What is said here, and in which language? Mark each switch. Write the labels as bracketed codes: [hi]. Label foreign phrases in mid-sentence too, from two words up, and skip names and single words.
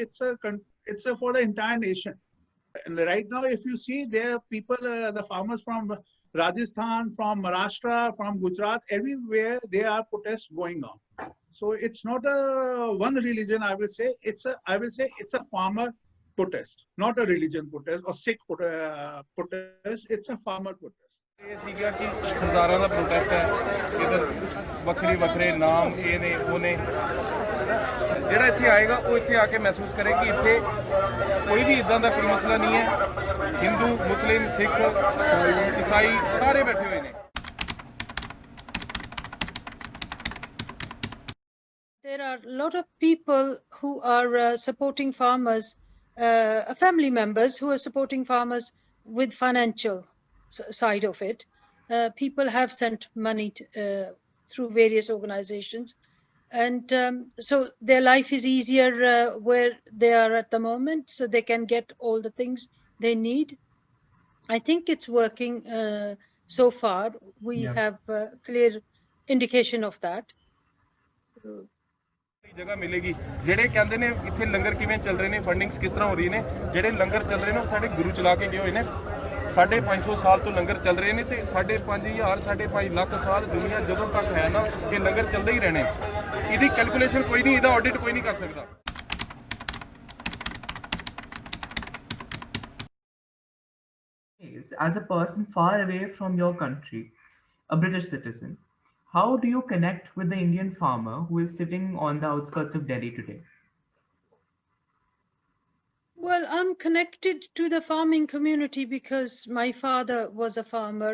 [en] It's for the entire nation. And right now, if you see, there are people, the farmers from Rajasthan, from Maharashtra, from Gujarat, everywhere there are protests going on. So it's not a one religion. I will say it's a farmer protest, not a religion protest or Sikh protest. It's a farmer protest. [pa] ਇਹ ਸੀਗਾ ਕਿ ਸਰਦਾਰਾਂ ਦਾ ਪ੍ਰੋਟੈਸਟ ਹੈ, ਇਧਰ ਵੱਖਰੇ ਨਾਮ ਇਹ ਨੇ ਉਹ ਨੇ। ਜਿਹੜਾ ਇੱਥੇ ਆਏਗਾ ਉਹ ਇੱਥੇ ਆ ਕੇ ਮਹਿਸੂਸ ਕਰੇ ਕਿ ਇੱਥੇ ਕੋਈ ਵੀ ਇਦਾਂ ਦਾ ਕੋਈ ਮਸਲਾ ਨਹੀਂ ਹੈ। ਹਿੰਦੂ, ਮੁਸਲਿਮ, ਸਿੱਖ, ਈਸਾਈ ਸਾਰੇ ਬੈਠੇ ਹੋਏ ਨੇ। [en] There are a lot of people who are supporting farmers, family members who are supporting farmers with financial side of it. People have sent money through various organizations, and so their life is easier where they are at the moment, so they can get all the things they need. I think it's working so far. We have clear indication of that. [pa] ਜਗ੍ਹਾ ਮਿਲੇਗੀ। ਜਿਹੜੇ ਕਹਿੰਦੇ ਨੇ ਇੱਥੇ ਲੰਗਰ ਕਿਵੇਂ ਚੱਲ ਰਹੇ ਨੇ, ਫੰਡਿੰਗਸ ਕਿਸ ਤਰ੍ਹਾਂ ਹੋ ਰਹੀ ਨੇ, ਜਿਹੜੇ ਲੰਗਰ ਚੱਲ ਰਹੇ ਨੇ ਉਹ ਸਾਡੇ ਗੁਰੂ ਚਲਾ ਕੇ ਗਏ ਹੋਏ ਨੇ। 550 ਸਾਲ ਤੋਂ ਲੰਗਰ ਚੱਲ ਰਹੇ ਨੇ ਤੇ 5,500 5.5 ਲੱਖ ਸਾਲ ਦੁਨੀਆ ਜਦੋਂ ਤੱਕ ਹੈ ਨਾ ਇਹ ਲੰਗਰ ਚੱਲਦੇ ਹੀ ਰਹਿਣੇ। ਇਹਦੀ ਕੈਲਕੂਲੇਸ਼ਨ ਕੋਈ ਨਹੀਂ, ਇਹਦਾ ਆਡਿਟ ਕੋਈ ਨਹੀਂ ਕਰ ਸਕਦਾ। [en] As a person far away from your country, a British citizen, how do you connect with the Indian farmer who is sitting on the outskirts of Delhi today? Well, I'm connected to the farming community because my father was a farmer.